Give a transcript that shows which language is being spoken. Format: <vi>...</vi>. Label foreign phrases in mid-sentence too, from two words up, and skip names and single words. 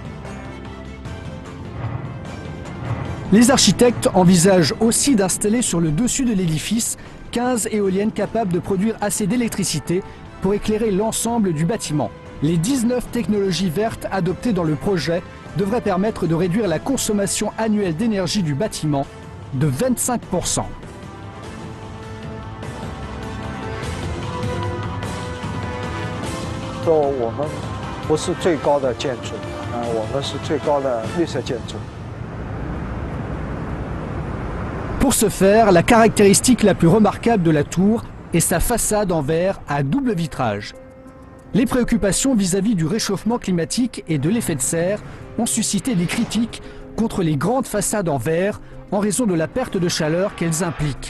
<fr>Les architectes envisagent aussi d'installer sur le dessus de l'édifice 15 éoliennes capables de produire assez d'électricité pour éclairer l'ensemble du bâtiment. Les 19 technologies vertes adoptées dans le projet devraient permettre de réduire la consommation annuelle d'énergie du bâtiment de 25%.</fr> <zh>说我们不是最高的建筑，我们是最高的绿色建筑。</zh> <fr>Pour ce faire, la caractéristique la plus remarquable de la tour est sa façade en verre à double vitrage. Les préoccupations vis-à-vis du réchauffement climatique et de l'effet de serre ont suscité des critiques contre les grandes façades en verre en raison de la perte de chaleur qu'elles impliquent.</fr>